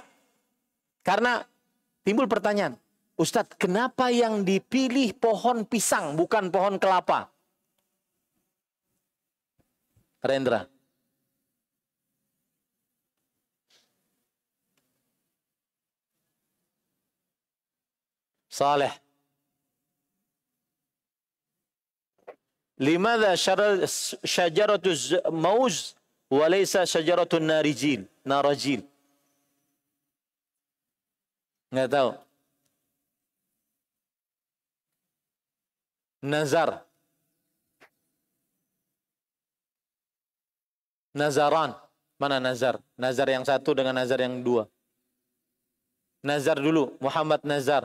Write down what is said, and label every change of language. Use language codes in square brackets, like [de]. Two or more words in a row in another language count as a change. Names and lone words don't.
[id] Karena timbul pertanyaan, Ustadz, kenapa yang dipilih pohon pisang bukan pohon kelapa? Rendra. Saleh. [ar] لماذا شجرة موز وليس شجرة نارجيل? [id] Nggak tahu. Nazar. Nazaran. Mana nazar? Nazar yang satu dengan nazar yang dua. Nazar dulu, Muhammad Nazar.